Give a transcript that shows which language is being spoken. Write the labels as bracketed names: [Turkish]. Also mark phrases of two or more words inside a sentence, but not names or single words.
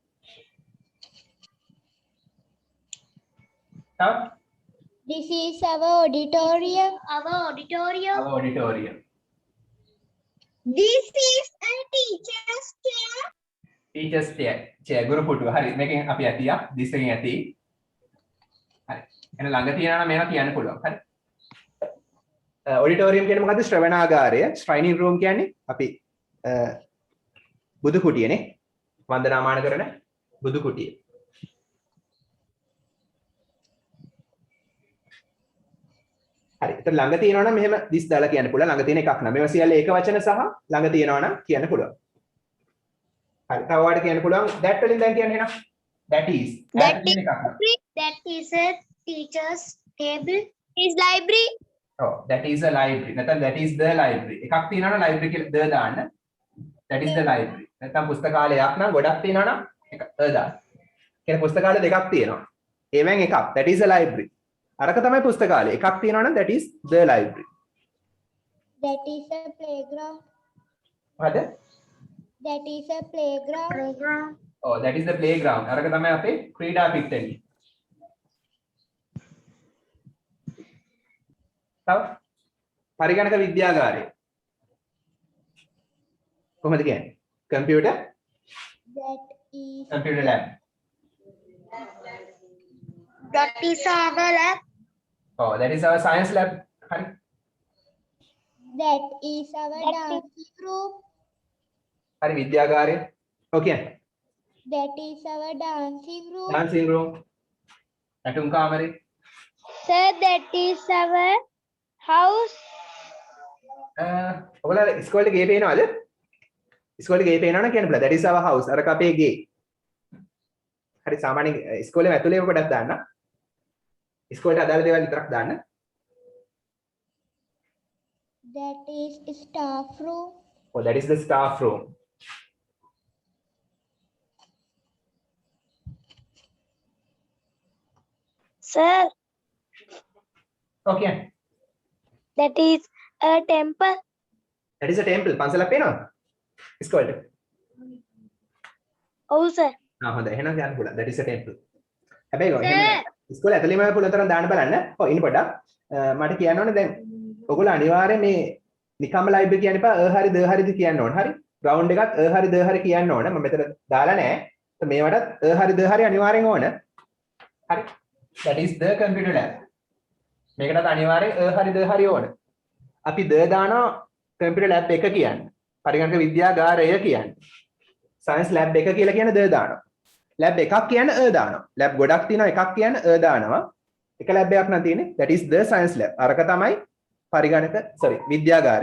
[English] Now, This is our auditorium. Our auditorium. our auditorium. This is a teacher's chair. Teachers chair. [Sinhala] ගුරු පුටුව. හරි. මේකෙන් අපි ඇතියා. this එකෙන් ඇති. හරි. එහෙනම් ළඟ තියනවා නම් මේවා කියන්න පුළුවන්. හරි. auditorium කියන්නේ මොකද්ද? ශ්‍රවණාගාරය. [English] shining room [Sinhala] කියන්නේ අපි බුදු කුටියනේ. වන්දනාමාන කරන බුදු කුටිය. හරි. ඒතර ළඟ තියනවා නම් මෙහෙම this දාලා කියන්න පුළුවන්. ළඟ තියෙන එකක් නම. මේවා සියල්ල ඒක වචන සහ ළඟ තියනවා නම් කියන්න පුළුවන්. හරි. තව වාට කියන්න පුළුවන් that වලින් දැන් කියන්න එහෙනම්. [English] that is. That [Sinhala] කියන එකක් නම. [English] That is a teacher's table. Is library. ඔව් that is a library. නැත්නම් that is the library. [Sinhala] එකක් තියෙනවා නම් library කියලා the දාන්න. [English] that is the library. [Sinhala] නැත්නම් පුස්තකාලයක් නම් ගොඩක් තියෙනවා නම් එක the දාන්න. කියන්නේ පුස්තකාල දෙකක් තියෙනවා. ඒවෙන් එකක් that is a library. අරක තමයි පුස්තකාලය. එකක් තියෙනවා නම් [English] that is the library. That is a playground. හරිද? That is a playground. Playground. ඔව් that is the playground. [Sinhala] අරක තමයි අපේ ක්‍රීඩා පිට්ටනිය. තව පරිගණක විද්‍යාගාරය. කොහොමද කියන්නේ? [English] computer lab. That is our lab. Oh, that is our science lab. [Sinhala] Hari. [English] That is our That dancing room. [Sinhala] Hari විද්‍යාගාරය. [English] Okay. That is our dancing room. dancing room. [Sinhala] නැටුම් කාමරේ. [English] Sir, that is our house. [Sinhala] ඔයාලා ඉස්කෝලේ ගේ පේනවද? ඉස්කෝලේ ගේ පේනවනම් කියන්න බලා. [English] that is our house. [Sinhala] අරක අපේ ගේ. හරි සාමාන්‍යයෙන් ඉස්කෝලේ ඇතුලේ පොඩක් දාන්න. ඉස්කෝලේට අදාළ දේවල් විතරක් දාන්න. [English] That is staff room. Oh, that is the staff room. Sir, Okay. that is a temple. that is a temple. [Sinhala] පන්සලක් පේනවද? ඉස්කෝලේට. [English] Oh, sir. [Sinhala] හොඳයි. එහෙනම් කියන්න පුළුවන්. [English] that is a temple. [Sinhala] හැබැයි එහෙම ඉස්කෝලේ ඇතුළේම පුළුවන් තරම් දාන්න බලන්න. ඔව් ඉන්න පොඩ්ඩක්. මට කියන්න ඕනේ දැන් ඔයගොල්ලෝ අනිවාර්යයෙන් මේ නිකම්ම ලයිබ්‍රරි කියන්න එපා. හරි ද හරිද කියන්න ඕනේ. හරි. ග්‍රවුන්ඩ් එකත් හරි ද හරි කියන්න ඕනේ. මම මෙතන දාලා නැහැ. මේවටත් හරි ද හරි අනිවාර්යෙන් ඕන. හරි. [English] that is the computer lab. [Sinhala] මේකටත් අනිවාර්යෙන් හරි ද හරි ඕන. අපි ද දානවා [English] computer lab [Sinhala] එක කියන්නේ. පරිගණක විද්‍යාගාරය කියන්නේ. [English] science lab [Sinhala] එක කියලා කියන ද දානවා. lab එකක් කියන දානවා. lab ගොඩක් තියෙනවා එකක් කියන දානවා. [English] එක lab [Sinhala] එකක් නම් තියෙන්නේ [English] that is the science lab. [Sinhala] අරක තමයි පරිගණක විද්‍යාගාරය.